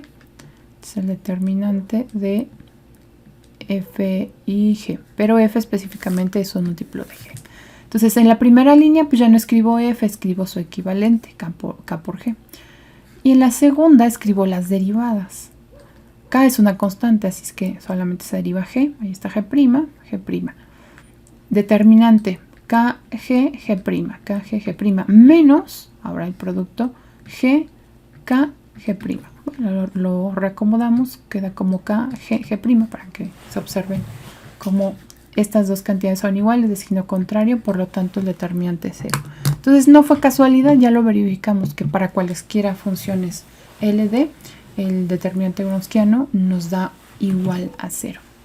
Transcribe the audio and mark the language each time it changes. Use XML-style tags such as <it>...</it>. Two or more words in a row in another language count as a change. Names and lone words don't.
<es>Es el determinante de f y g, pero f específicamente es un múltiplo de g. Entonces, en la primera línea, pues ya no escribo f, escribo su equivalente, k por g. Y en la segunda escribo las derivadas. K es una constante, así es que solamente se deriva g. Ahí está g', g'. Determinante, kg, g', kg, g', menos, ahora el producto, g, k, g'. Bueno, lo reacomodamos, queda como k, g', para que se observen cómo estas dos cantidades son iguales de signo contrario, por lo tanto el determinante es 0. Entonces no fue casualidad, ya lo verificamos que para cualesquiera funciones LD, el determinante wronskiano nos da igual a 0.</es>